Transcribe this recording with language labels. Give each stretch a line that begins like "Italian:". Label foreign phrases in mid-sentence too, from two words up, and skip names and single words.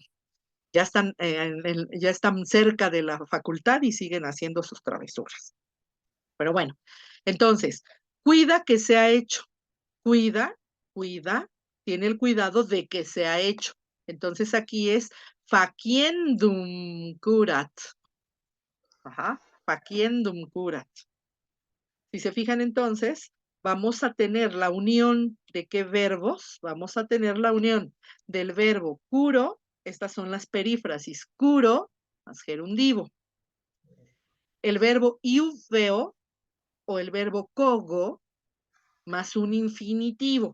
Spanish: Ya están, ya están cerca de la facultad y siguen haciendo sus travesuras. Pero bueno, entonces, cuida que sea hecho. Cuida, tiene el cuidado de que sea hecho. Entonces aquí es
Latin: faciendum curat. Ajá, faciendum curat.
Spanish: Si se fijan entonces, vamos a tener la unión de qué verbos, vamos a tener la unión del verbo curo, estas son las perífrasis, curo más gerundivo. El verbo iuveo o el verbo cogo más un infinitivo.